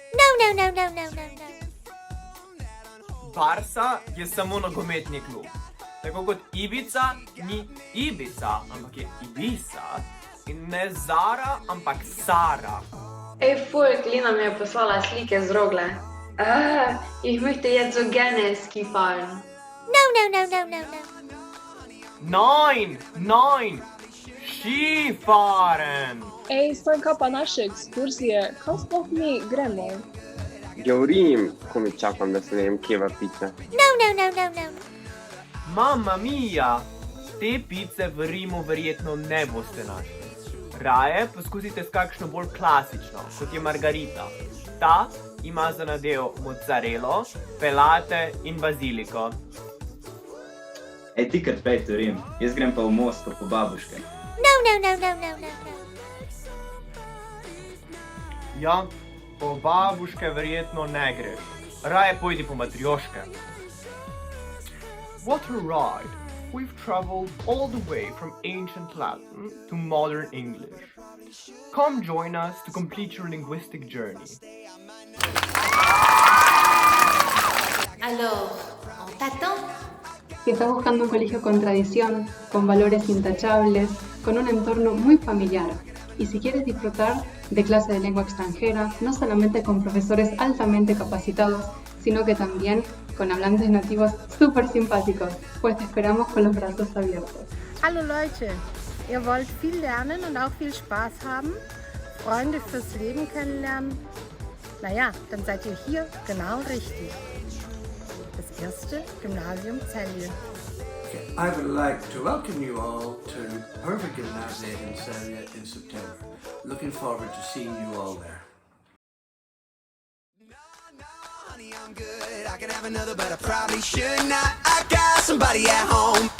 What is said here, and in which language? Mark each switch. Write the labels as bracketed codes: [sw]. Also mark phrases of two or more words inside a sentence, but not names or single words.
[sl] Barsa je samo nogometni klub. Tako kot Ibiza ni Ibiza, ampak je Ibiza. In ne Zara, ampak Sara. Ej, folk, Lina mi je poslala slike z Rogle. [de] Ich möchte jetzt so gerne Ski fahren. Nein, Skifahren. [sl] Ej, stanka pa naše ekskurzije, kam sploh mi gremo? Govorim, ko mi čakam, da se ne vem, kje va pica. [it] Mamma mia, [sl] te pice v Rimu verjetno ne boste našli. Raje poskusite s kakšno bolj klasično, kot je margarita. Ta ima za nadev mozzarelo, pelate in baziliko. Ej, ti kar pejte v Rim, jaz grem pa v Moskvo po babuške. Ja, po babuške verjetno ne greš. Raje pojdi po matrioške. [en] What a ride! We've traveled all the way from ancient Latin to modern English. Come join us to complete your linguistic journey. [fr] Alors, on t'attend. [es] Si estás buscando un colegio con tradición, con valores intachables, con un entorno muy familiar, y si quieres disfrutar de clase de lengua extranjera, no solamente con profesores altamente capacitados, sino que también con hablantes nativos súper simpáticos, pues te esperamos con los brazos abiertos. [de] Hallo Leute, ihr wollt viel lernen und auch viel Spaß haben? Freunde fürs Leben kennenlernen? Naja, dann seid ihr hier genau richtig. Das erste Gymnasium Celje. [en] I would like to welcome you all to Perfect Gymnasium in Celje in September. Looking forward to seeing you all there. I'm good, I could have another, but I probably should not. I got somebody at home.